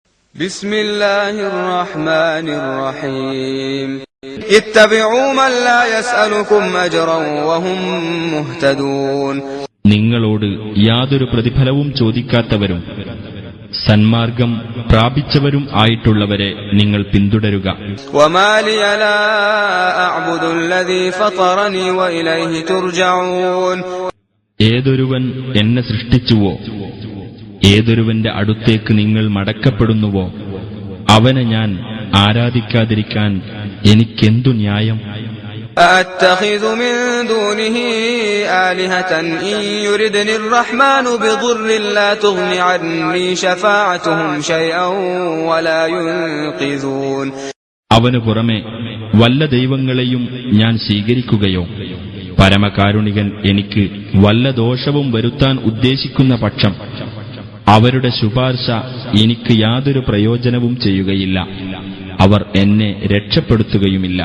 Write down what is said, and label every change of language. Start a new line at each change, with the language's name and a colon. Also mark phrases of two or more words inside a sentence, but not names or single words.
Arabic: بسم الله الرحمن الرحيم اتبعوا من لا يسألكم أجرا وهم مهتدون.
Malayalam: നിങ്ങളോട് യാതൊരു പ്രതിഫലവും ചോദിക്കാത്തവരും സന്മാർഗം പ്രാപിച്ചവരും ആയിട്ടുള്ളവരെ നിങ്ങൾ പിന്തുടരുക.
Arabic: وما لي لا أعبد الذي فطرني وإليه ترجعون.
Malayalam: ഏതൊരുവൻ എന്നെ സൃഷ്ടിച്ചുവോ, ഏതൊരുവന്റെ അടുത്തേക്ക് നിങ്ങൾ മടക്കപ്പെടുന്നുവോ, അവനെ ഞാൻ ആരാധിക്കാതിരിക്കാൻ എനിക്കെന്തു ന്യായം?
Arabic: أأتخذ من دونه آلهة إن يردني الرحمن بضر لا تغن عني شفاعتهم شيئا ولا ينقذون.
Malayalam: അവനു പുറമെ വല്ല ദൈവങ്ങളെയും ഞാൻ സ്വീകരിക്കുകയോ, പരമകാരുണികൻ എനിക്ക് വല്ല ദോഷവും വരുത്താൻ ഉദ്ദേശിക്കുന്ന പക്ഷം അവരുടെ ശുപാർശ എനിക്ക് യാതൊരു പ്രയോജനവും ചെയ്യുകയില്ല, അവർ എന്നെ രക്ഷപ്പെടുത്തുകയുമില്ല.